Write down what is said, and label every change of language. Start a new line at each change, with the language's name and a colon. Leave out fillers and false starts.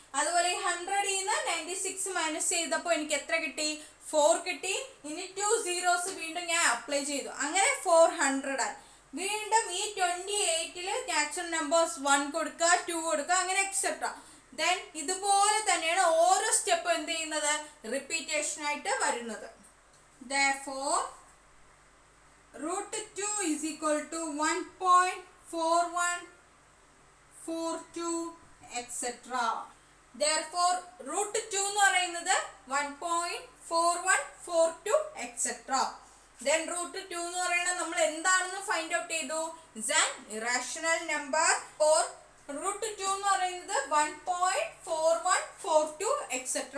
Malayalam: അതുപോലെ ഈ 100ൽ നിന്ന് 96 മൈനസ് ചെയ്തപ്പോൾ എനിക്ക് എത്ര കിട്ടി, 4 കിട്ടി. ഇനി 2 zeros വീണ്ടും ഞാൻ അപ്ലൈ ചെയ്തു. അങ്ങനെ 400 ആയി. വീണ്ടും ഈ 28ൽ നാച്ചുറൽ നമ്പേഴ്സ് 1 കൊടുക്കുക, 2 കൊടുക്കുക, അങ്ങനെ എക്സെട്ര. ദെൻ ഇതുപോലെ തന്നെയാണ് ഓരോ സ്റ്റെപ്പ് എന്ത് ചെയ്യുന്നത്, റിപ്പീറ്റേഷൻ ആയിട്ട് വരുന്നത്.
English: Therefore √2 is equal to 1.4142 etc.
Malayalam: Therefore √2 എന്ന് പറയുന്നത് 1.4142 etc. Then √2 എന്ന് പറയുന്നത് നമ്മൾ എന്താണെന്ന് ഫൈൻഡ് ഔട്ട് ചെയ്തു,
English: is an irrational number.
Malayalam: or √2 എന്ന് പറയുന്നത് 1.4142 etc.